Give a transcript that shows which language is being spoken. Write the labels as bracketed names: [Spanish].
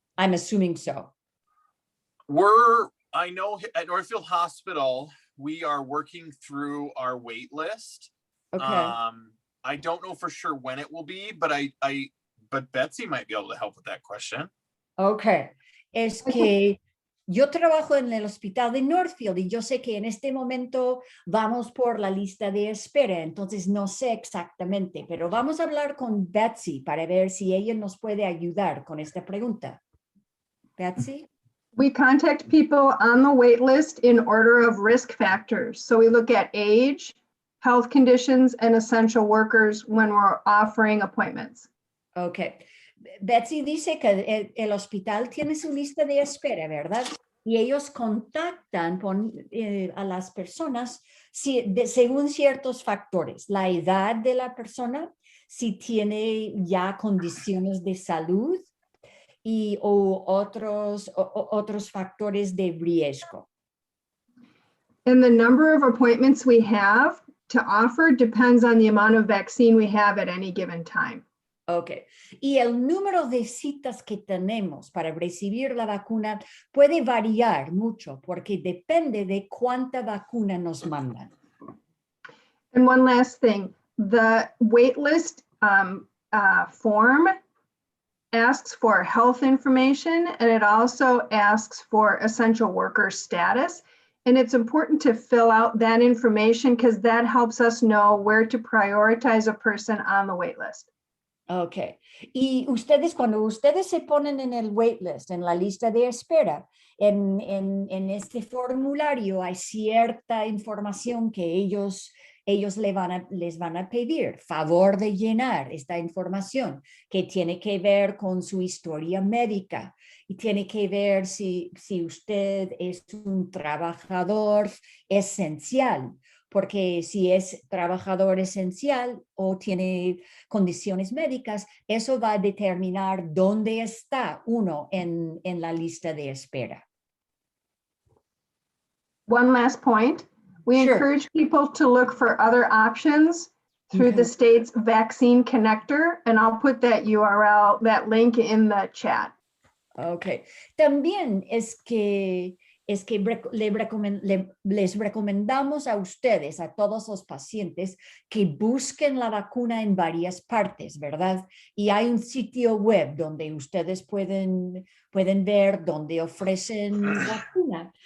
[English] I'm assuming so. I know at Northfield Hospital, we are working through our wait list. Okay. I don't know for sure when it will be, but but Betsy might be able to help with that question. Okay. [Spanish] Es que yo trabajo en el hospital de Northfield y yo sé que en este momento vamos por la lista de espera, entonces no sé exactamente, pero vamos a hablar con Betsy para ver si ella nos puede ayudar con esta pregunta. [English] Betsy? We contact people on the wait list in order of risk factors. So we look at age, health conditions, and essential workers when we're offering appointments. Okay. [Spanish] Betsy dice que el hospital tiene su lista de espera, ¿verdad? Y ellos contactan a las personas según ciertos factores. La edad de la persona, si tiene ya condiciones de salud, o otros factores de riesgo. [English] And the number of appointments we have to offer depends on the amount of vaccine we have at any given time. Okay. [Spanish] Y el número de citas que tenemos para recibir la vacuna puede variar mucho porque depende de cuánta vacuna nos mandan. [English] And one last thing, the wait list form asks for health information, and it also asks for essential worker status. And it's important to fill out that information because that helps us know where to prioritize a person on the wait list. Okay. [Spanish] Y cuando ustedes se ponen en el [English] wait list, [Spanish] en la lista de espera, en este formulario hay cierta información que ellos les van a pedir, favor de llenar esta información que tiene que ver con su historia médica y tiene que ver si usted es un trabajador esencial, porque si es trabajador esencial o tiene condiciones médicas, eso va a determinar dónde está uno en la lista de espera. [English] One last point, We Sure. encourage people to look for other options through Okay. the state's vaccine connector, and I'll put that URL, that link in the chat. Ok. [Spanish] También es que les recomendamos a ustedes, a todos los pacientes, que busquen la vacuna en varias partes, ¿verdad? Y hay un sitio web donde ustedes pueden ver donde ofrecen vacuna.